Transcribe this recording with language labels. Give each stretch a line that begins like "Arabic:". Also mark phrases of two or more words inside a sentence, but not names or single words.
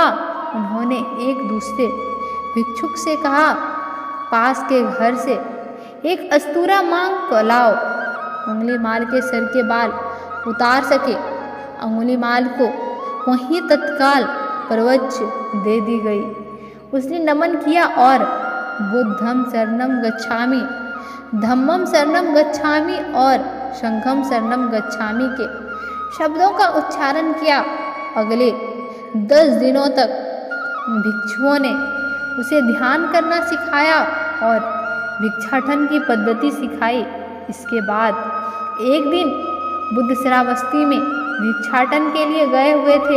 Hindi: उन्होंने एक दूसरे भिक्षुक से कहा, पास के घर से एक अस्तूरा मांग को लाओ। अंगुलीमाल के सर के बाल उतार सके। अंगुलीमाल को वहीं तत्काल प्रवच दे दी गई। उसने नमन किया और
Pali: बुद्धम शरणम गच्छामि, धम्मम शरणम गच्छामि
Hindi: और
Pali: संघम शरणम गच्छामि
Hindi: के शब्दों का उच्चारण किया। अगले 10 दिनों तक भिक्षुओं ने उसे ध्यान करना सिखाया और भिक्षाटन की पद्धति सिखाई। इसके बाद एक दिन बुद्ध श्रावस्ती में भिक्षाटन के लिए गए हुए थे।